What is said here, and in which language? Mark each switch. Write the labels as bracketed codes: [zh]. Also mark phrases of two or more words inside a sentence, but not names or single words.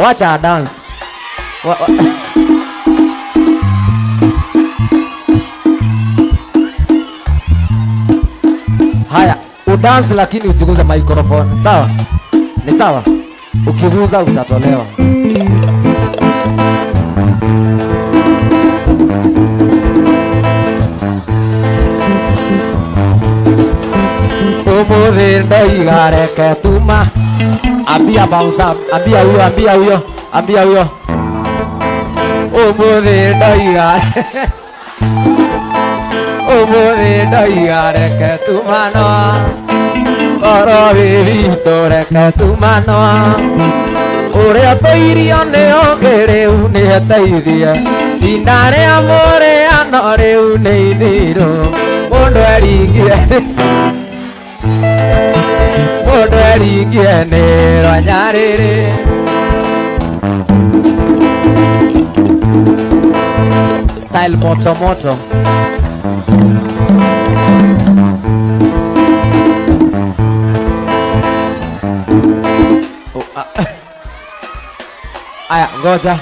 [sw] Wacha dance. Haya, udance lakini usiguze microphone. Sawa? Ni sawa? Ukiguza utatolewa. [ki] Umuthi ndoiga reke tuma. [en] Ambia bounce up. [sw] Ambia huyo. [ki] Umuthi ndoiga Umuthi ndoiga reke tumano Koro witũ reke tumano Ũrĩa tũirio nĩ ũngĩ rĩu nĩ eteithie Inda rĩa mũrĩano rĩu nĩ ithiru Mũndũ eringie nĩ rwanya rĩrĩ Style [sw] moto moto Aya, ngoja.